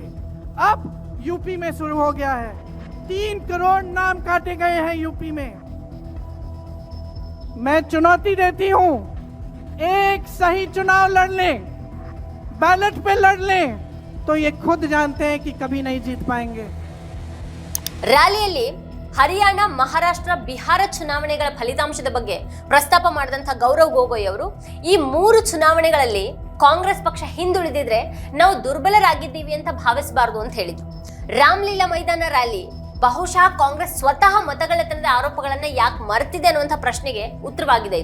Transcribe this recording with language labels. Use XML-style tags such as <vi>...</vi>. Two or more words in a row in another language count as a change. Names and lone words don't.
<hi>अब यूपी में शुरू हो गया है. 3 करोड़ नाम काटे गए हैं यूपी में. मैं चुनौती देती हूं, एक सही चुनाव लड़ लें, बैलेट पे लड़ लें, तो ये खुद जानते हैं कि कभी नहीं जीत पाएंगे.</hi> <kn>ರ್ಯಾಲಿಯಲ್ಲಿ ಹರಿಯಾಣ, ಮಹಾರಾಷ್ಟ್ರ, ಬಿಹಾರ ಚುನಾವಣೆಗಳ ಫಲಿತಾಂಶದ ಬಗ್ಗೆ ಪ್ರಸ್ತಾಪ ಮಾಡಿದಂಥ ಗೌರವ್ ಗೊಗೋಯ್ ಅವರು ಈ 3 ಚುನಾವಣೆಗಳಲ್ಲಿ ಕಾಂಗ್ರೆಸ್ ಪಕ್ಷ ಹಿಂದುಳಿದಿದ್ರೆ ನಾವು ದುರ್ಬಲರಾಗಿದ್ದೀವಿ ಅಂತ ಭಾವಿಸಬಾರದು ಅಂತ ಹೇಳಿದ್ರು. ರಾಮಲೀಲಾ ಮೈದಾನ ರ್ಯಾಲಿ ಬಹುಶಃ ಕಾಂಗ್ರೆಸ್ ಸ್ವತಃ ಮತಗಳ್ಳತನದ ಆರೋಪಗಳನ್ನ ಯಾಕೆ ಮರೆತಿದೆ ಅನ್ನುವಂಥ ಪ್ರಶ್ನೆಗೆ ಉತ್ತರವಾಗಿದೆ.</kn>